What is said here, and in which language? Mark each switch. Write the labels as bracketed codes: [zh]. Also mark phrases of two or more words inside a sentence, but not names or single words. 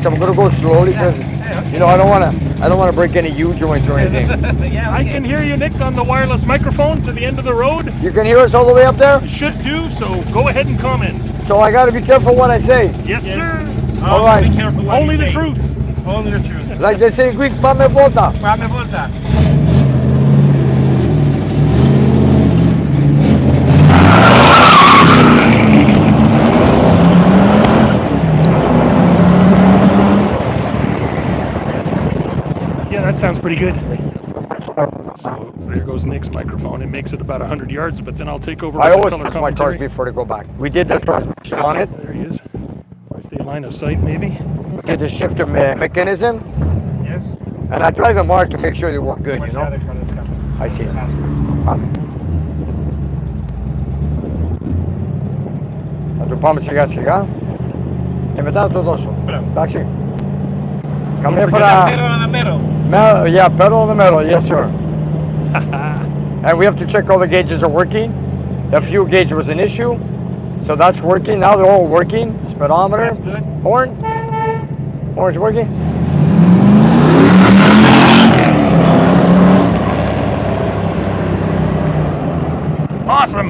[en] I'm gonna go slowly because, you know, I don't wanna break any U-joints or anything. I can hear you, Nick, on the wireless microphone to the end of the road. You can hear us all the way up there, Should do, so go ahead and comment. so I gotta be careful what I say. Yes, sir. All right. Be careful what Only you the say. truth. Only the truth. Like they say in Greek, [el] πάμε βόλτα. Πάμε βόλτα. [en] Yeah, that sounds pretty good. So there goes Nick's microphone. It makes it about 100 yards, but then I'll take over. I with the always color test my cars commentary. before they go back. We did the transmission on it. There he is. Stay line of sight, maybe. Get the shifter mechanism, Yes. and I drive them hard to make sure they work good, you know? I see it. [el] Θα του πάμε σιγά σιγά και μετά θα το δώσω. Εντάξει. Καμία φορά... [en] Yeah, pedal in the middle, yes sir. And we have to check all the gauges are working. The fuel gauge was an issue, so that's working. Now they're all working. Speedometer, That's good. horn, horn's working. Awesome.